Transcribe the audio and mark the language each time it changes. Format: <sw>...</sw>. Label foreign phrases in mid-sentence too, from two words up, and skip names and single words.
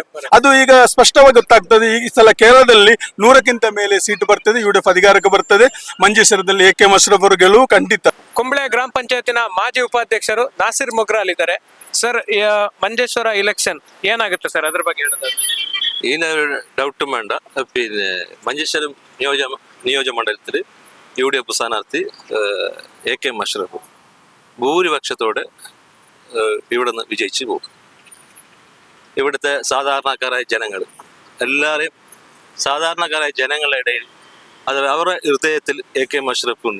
<kn>ಅದು ಈಗ ಸ್ಪಷ್ಟವಾಗಿ ಗೊತ್ತಾಗ್ತದೆ. ಈ ಸಲ ಕೇರಳದಲ್ಲಿ 100ಕ್ಕಿಂತ ಮೇಲೆ ಸೀಟು ಬರ್ತದೆ, UDF ಅಧಿಕಾರಕ್ಕೆ ಬರ್ತದೆ. ಮಂಜೇಶ್ವರದಲ್ಲಿ AK ಅಶ್ರಫ್ ಅವರು ಗೆಲುವು ಖಂಡಿತ. ಕುಂಬ್ಳೆ ಗ್ರಾಮ ಪಂಚಾಯತಿನ ಮಾಜಿ ಉಪಾಧ್ಯಕ್ಷರು ನಾಸಿರ್ ಮುಗ್ರಾಲ್ ಇದ್ದಾರೆ. ಸರ್, ಮಂಜೇಶ್ವರ ಇಲೆಕ್ಷನ್ ಏನಾಗುತ್ತೆ ಸರ್, ಅದ್ರ ಬಗ್ಗೆ ಹೇಳೋದಾದ್ರೆ?</kn> <ml>ഇതിനൊരു ഡൗട്ടും വേണ്ട. പിന്നെ മഞ്ചേശ്വരം നിയോജകമണ്ഡലത്തിൽ UDF സ്ഥാനാർത്ഥി AK അഷ്റഫ് ഭൂരിപക്ഷത്തോടെ ഇവിടെ നിന്ന് വിജയിച്ചു പോകും. ഇവിടുത്തെ സാധാരണക്കാരായ ജനങ്ങൾ എല്ലാവരെയും സാധാരണക്കാരായ ജനങ്ങളുടെ ഇടയിൽ അത് അവരുടെ ഹൃദയത്തിൽ AK അഷ്റഫ് ഉണ്ട്.</ml>